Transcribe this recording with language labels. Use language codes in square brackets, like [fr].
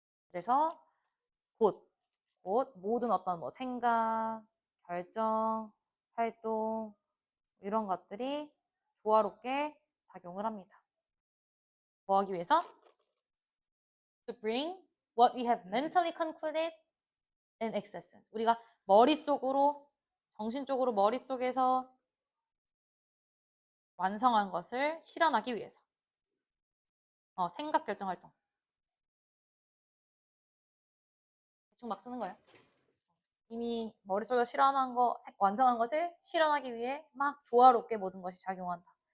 [ko] 그래서 곧 모든 어떤 뭐 생각, 결정, 활동 이런 것들이 조화롭게 작용을 합니다. 뭐 하기 위해서? [en] To bring what we have mentally concluded in existence. [ko] 우리가 머릿속으로, 정신적으로 머릿속에서 완성한 것을 실현하기 위해서. 생각, 결정, 활동. 대충 막 쓰는 거예요. 이미 머릿속에 실현한 거, 완성한 것을 실현하기 위해 막 조화롭게 모든 것이 작용한다.